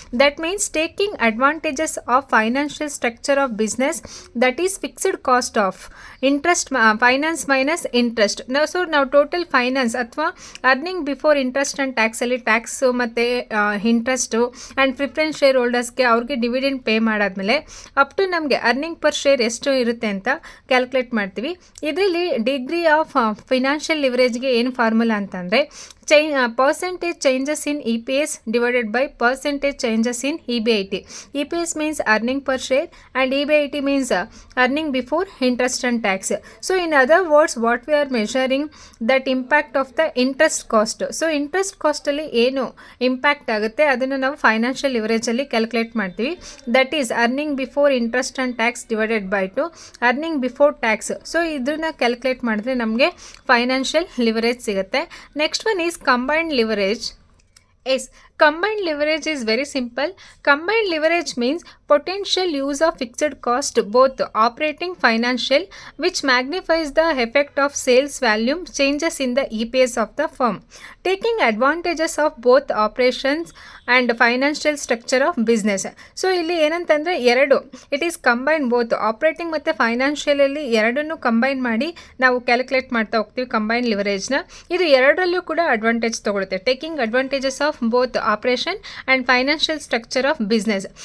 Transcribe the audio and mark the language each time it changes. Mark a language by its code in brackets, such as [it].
[en] That means taking advantages of financial structure of business, that is fixed cost of interest finance minus interest. [kn] ನಾವು total finance ಅಥವಾ earning before interest and ಟ್ಯಾಕ್ಸಲ್ಲಿ tax ಮತ್ತು interest and preference share ಹೋಲ್ಡರ್ಸ್ಗೆ ಅವ್ರಿಗೆ dividend pay ಮಾಡಾದ್ಮೇಲೆ up to ನಮಗೆ earning per share ಎಷ್ಟು ಇರುತ್ತೆ ಅಂತ calculate ಮಾಡ್ತೀವಿ. ಇದರಲ್ಲಿ ಡಿಗ್ರಿ ಆಫ್ ಫಿನಾನ್ಷಿಯಲ್ ಲಿವರೇಜ್ಗೆ ಏನು ಫಾರ್ಮುಲಾ ಅಂತಂದರೆ [en] percentage changes in EPS divided by percentage changes in EB80. EPS means earning per share and EB80 means earning before interest and tax. So in other words, what we are measuring that impact of the interest cost. So interest cost [kn] ಅಲ್ಲಿ ಏನು impact ಆಗುತ್ತೆ ಅದನ್ನು ನಾವು financial ಲಿವರೇಜಲ್ಲಿ calculate ಮಾಡ್ತೀವಿ. [en] That is earning before interest and tax divided by to earning before tax. [kn] So ಇದನ್ನ calculate ಮಾಡಿದ್ರೆ ನಮಗೆ financial leverage ಸಿಗುತ್ತೆ. [en] Next one is combined leverage. Yes, combined leverage is very simple. Combined leverage means potential use of fixed cost, both operating financial, which magnifies the effect of sales volume changes in the EPS of the firm, taking advantages of both operations and financial structure of business. [kn] So ಇಲ್ಲಿ ಏನಂತಂದರೆ ಎರಡು, [en] it is combine both operating [kn] ಮತ್ತು ಫೈನಾನ್ಷಿಯಲಲ್ಲಿ ಎರಡನ್ನೂ combine ಮಾಡಿ ನಾವು calculate ಮಾಡ್ತಾ ಹೋಗ್ತೀವಿ combine ಲಿವರೇಜ್ನ. ಇದು ಎರಡರಲ್ಲೂ ಕೂಡ advantage ತೊಗೊಳುತ್ತೆ, [en] Taking advantages of both operation and financial structure of business.